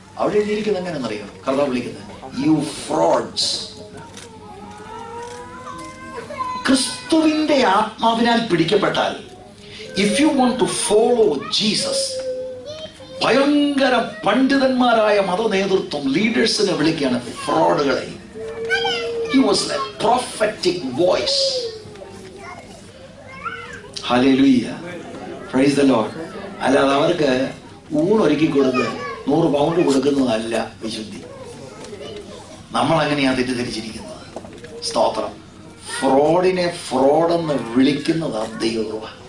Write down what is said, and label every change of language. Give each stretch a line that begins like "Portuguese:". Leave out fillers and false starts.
Malayalam: അവിടെ എഴുതിയിരിക്കുന്നത് എങ്ങനെയെന്നറിയാം കർത്താവ് വിളിക്കുന്നത്?
English: You frauds.
Malayalam: ക്രിസ്തുവിന്റെ ആത്മാവിനാൽ പിടിക്കപ്പെട്ടാൽ,
English: if you want to follow Jesus,
Malayalam: ഭയങ്കര പണ്ഡിതന്മാരായ മത നേതൃത്വം ലീഡേഴ്സിനെ വിളിക്കുകയാണ് ഫ്രോഡുകളെ.
English: He was a prophetic voice. Hallelujah. Praise the Lord.
Malayalam: അല്ലാതെ അവർക്ക് ഊണൊരുക്കി കൊടുത്ത് 100 പൗണ്ട് കൊടുക്കുന്നതല്ല വിശുദ്ധി. നമ്മൾ അങ്ങനെയാ തെറ്റിദ്ധരിച്ചിരിക്കുന്നത്. സ്തോത്രം. ഫ്രോഡിനെ ഫ്രോഡെന്ന് വിളിക്കുന്നതാണ് ദൈവകൃപ.